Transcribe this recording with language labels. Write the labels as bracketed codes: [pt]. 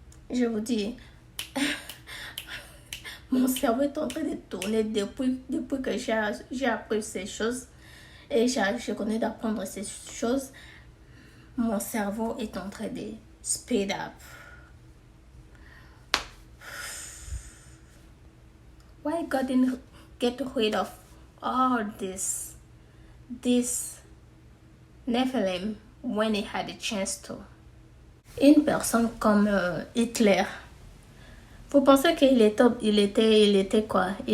[fr] Je vous dis mon cerveau est en train de tourner depuis que j'ai appris ces choses et je connais d'apprendre ces choses. Mon cerveau est en train de [en] speed up. Why God didn't get rid of all this Nephilim when he had a chance to? [fr] Une personne comme Hitler. Vous pensez qu'il était quoi?